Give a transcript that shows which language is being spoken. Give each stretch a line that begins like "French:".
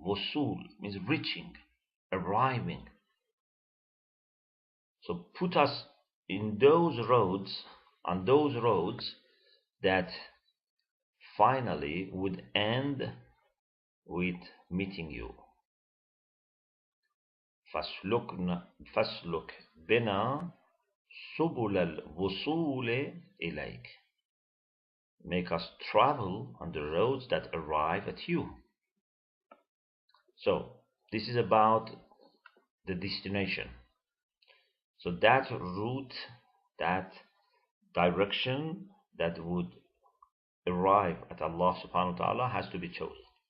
English: Wusul means reaching, arriving. So put us in those roads, on those roads that finally would end with meeting you.
Arabic: فاسلك بنا سبل الوصول إليك.
English: Make us travel on the roads that arrive at you. So this is about the destination. So that route, that direction that would arrive at Allah subhanahu wa ta'ala has to be chosen.